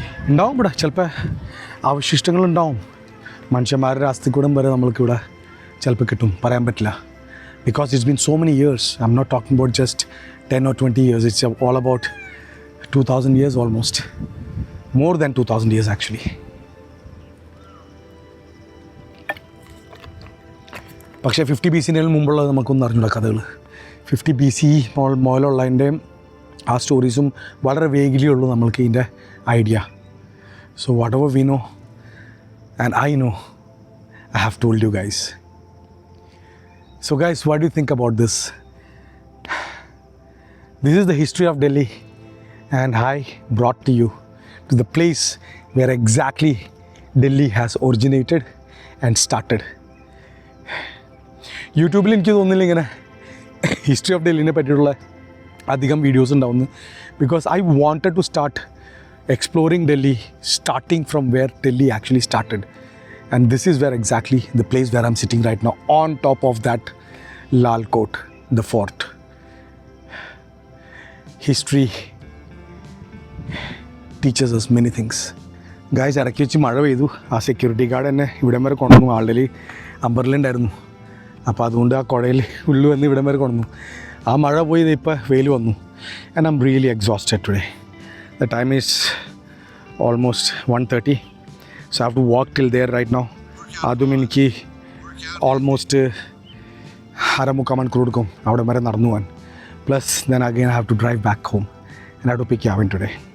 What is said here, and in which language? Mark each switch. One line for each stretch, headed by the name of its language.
Malayalam: ഉണ്ടാവും ഇവിടെ ചിലപ്പോൾ അവശിഷ്ടങ്ങളുണ്ടാവും. മനുഷ്യന്മാരുടെ അസ്ഥിക്കൂടം വരെ നമ്മൾക്കിവിടെ ചിലപ്പോൾ കിട്ടും, പറയാൻ പറ്റില്ല.
English: Because it's been so many years. I'm not talking about just 10 or 20 years. It's all about 2000 years almost. More than 2000 years actually.
Malayalam: പക്ഷേ 50 BC മുമ്പുള്ളത് നമുക്കൊന്നും അറിഞ്ഞൂടാ കഥകൾ. 50 BC മുതലുള്ളതിൻ്റെയും ആ സ്റ്റോറീസും വളരെ വേഗിലേ ഉള്ളൂ നമ്മൾക്ക് ഇതിൻ്റെ idea.
English: So whatever we know, and I know, I have told you guys. So guys, what do you think about this? This is the history of Delhi, and I brought to you to the place where exactly Delhi has originated and started.
Malayalam: യൂട്യൂബിൽ എനിക്ക് തോന്നുന്നില്ല ഇങ്ങനെ history of ഡൽഹിനെ പറ്റിയിട്ടുള്ള അധികം videos ഉണ്ടാവുന്നു.
English: Because I wanted to start exploring Delhi, starting from where Delhi actually started. And this is where exactly the place where I'm sitting right now, on top of that Lal Kot, the fort. History teaches us many things.
Malayalam: Guys, ഇടയ്ക്ക് വെച്ച് മഴ പെയ്തു. ആ security guard എന്നെ ഇവിടം വരെ കൊണ്ടുവന്നു. ആളുടെ അമ്പറിലുണ്ടായിരുന്നു, അപ്പോൾ അതുകൊണ്ട് ആ കുഴയിൽ ഉള്ളു വന്ന് ഇവിടം വരെ കൊണ്ടുവന്നു. ആ മഴ പോയി ഇപ്പോൾ വെയിൽ വന്നു.
English: And I'm really exhausted today. The time is almost 1:30, so I have to walk till there right now.
Malayalam: അതും എനിക്ക് ഓൾമോസ്റ്റ് അരമുക്കാൽ മണിക്കൂർ എടുക്കും അവിടെ വരെ നടന്നു പോകാൻ.
English: Plus then again I have to drive back home and I have to pick Yavin today.